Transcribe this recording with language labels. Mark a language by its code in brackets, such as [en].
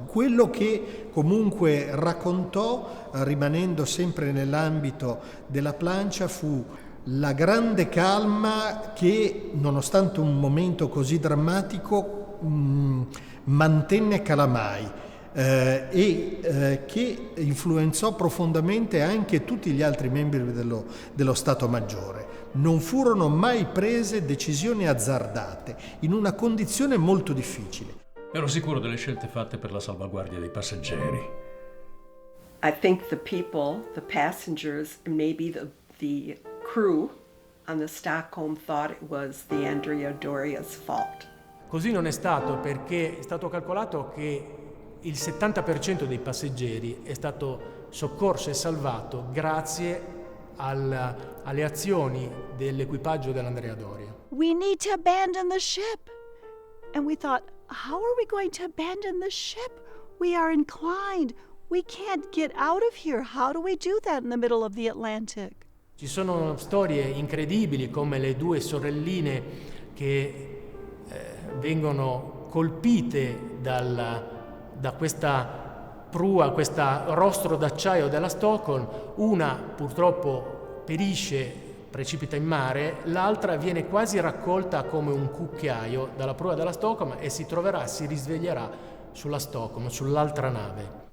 [it] Quello che comunque raccontò, rimanendo sempre nell'ambito della plancia, fu la grande calma che, nonostante un momento così drammatico, mantenne Calamai che influenzò profondamente anche tutti gli altri membri dello Stato Maggiore. Non furono mai prese decisioni azzardate in una condizione molto difficile. Ero sicuro delle scelte fatte per la salvaguardia dei passeggeri. [en] I think the people, the passengers, and maybe the crew on the Stockholm thought it was the Andrea Doria's fault. [it] Così non è stato, perché è stato calcolato che il 70% dei passeggeri è stato soccorso e salvato grazie alle azioni dell'equipaggio dell'Andrea Doria. [en] We need to abandon the ship. And we thought, how are we going to abandon the ship? We are inclined. We can't get out of here. How do we do that in the middle of the Atlantic? [it] Ci sono storie incredibili come le due sorelline che vengono colpite da questa prua, questo rostro d'acciaio della Stockholm. Una purtroppo perisce, precipita in mare, l'altra viene quasi raccolta come un cucchiaio dalla prua della Stockholm e si risveglierà sulla Stockholm, sull'altra nave.